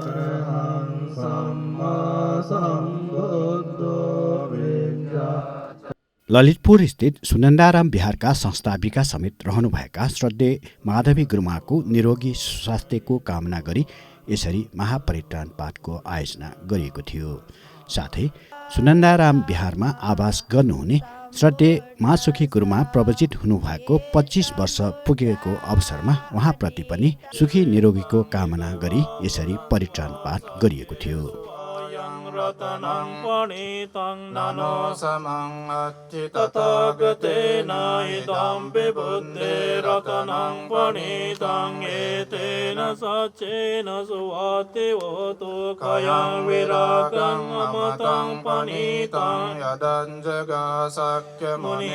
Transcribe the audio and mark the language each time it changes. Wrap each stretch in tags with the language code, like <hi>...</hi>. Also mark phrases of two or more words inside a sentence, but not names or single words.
<ne>ललितपुर स्थित सुनन्दाराम बिहारका संस्थापिका समेत रहनुभएका श्रद्धेय माधवी गुरुमाको निरोगी स्वास्थ्यको कामना गरी यसरी महापरित्राण पाठको आयोजना गरिएको थियो। साथै सुनन्दाराम बिहारमा आवास गर्नुहुने श्रद्धेय महासुखी गुरुमा प्रवचित हुनुभएको 25 वर्ष पुगेको अवसरमा उहाँप्रति पनि सुखी निरोगीको कामना गरी यसरी परित्राण पाठ गरिएको थियो।</ne> <pi>रतनं पणितं ननो समं अच्युत तथागतेन इदं विबुद्धे रतनं पणितं एतेन सचेन सुवातिवोतु खयं विरागं अमतं पणितं यदञ्जगशक्यमुनि</pi>